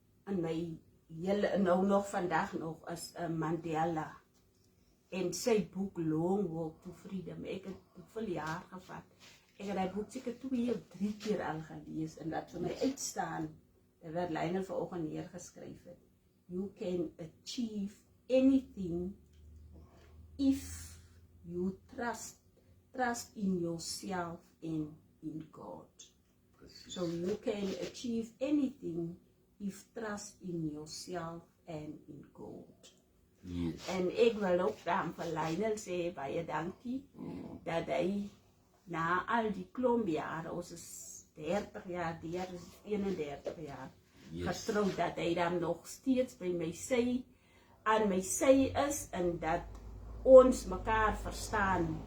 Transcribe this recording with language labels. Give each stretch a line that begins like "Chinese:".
Afrikaans: in my hele, nou nog vandag nog, is Mandela. En sy boek Long Walk to Freedom. Ek het hoeveel jaar gevat. Ek het die boek seker 2 of 3 keer al gelees en dat vir my uitstaan, wat Lionel vanoggend neergeskryf het.
English: You can achieve anything if you trust in yourself and in God. So you can achieve anything if trust in yourself and in God. Yes.
Afrikaans: En ek wil ook dan vir Lionel sê baie dankie dat hy na al die klomp jare, ons is 30 jaar, die jaar is 31 jaar,
English: Yes.
Afrikaans: getroud, dat hy dan nog steeds by my sy, aan my sy is en dat ons mekaar verstaan.